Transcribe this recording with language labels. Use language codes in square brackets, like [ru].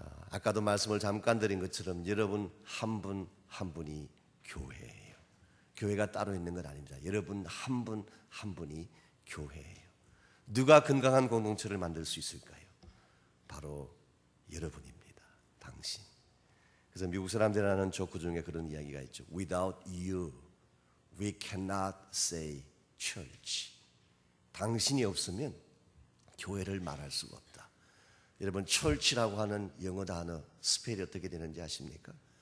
[ko] 아까도 말씀을 잠깐 드린 것처럼 여러분 한 분 한 분이 교회예요. 교회가 따로 있는 건 아닙니다. 여러분 한 분 한 분이 교회예요. 누가 건강한 공동체를 만들 수 있을까요? 바로 여러분입니다. 당신. 그래서 미국 사람들이 하는 조크 중에 그런 이야기가 있죠. [en] Without you, we cannot say church. [ko] 당신이 없으면 교회를 말할 수가 없다. 여러분 church라고 하는 영어 단어 스펠이 어떻게 되는지 아십니까?